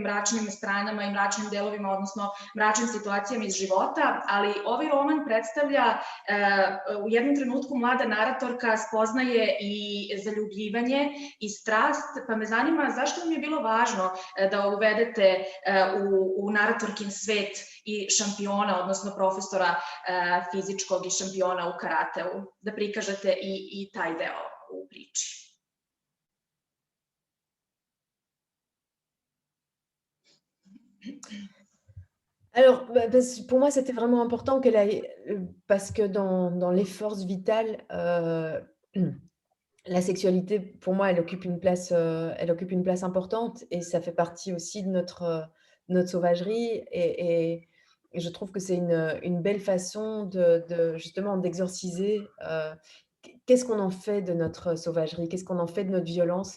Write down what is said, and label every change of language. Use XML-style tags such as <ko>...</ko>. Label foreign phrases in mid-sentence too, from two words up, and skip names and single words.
<sr>mračnim stranama i mračnim delovima, odnosno mračnim situacijama iz života, ali ovaj roman predstavlja u jednom trenutku mlada naratorka spoznaje i zaljubljivanje i strast, pa me zanima zašto vam je bilo važno da uvedete u naratorkin svet i šampiona, odnosno profesora fizičkog i šampiona u karateu, da prikažete i taj deo u priči.</sr> <fr>Alors, pour moi, c'était vraiment important qu'elle aille, parce que dans les forces vitales, la sexualité, pour moi, elle occupe une place importante et ça fait partie aussi de notre sauvagerie et je trouve que c'est une belle façon justement d'exorciser qu'est-ce qu'on en fait de notre sauvagerie, qu'est-ce qu'on en fait de notre violence.</fr>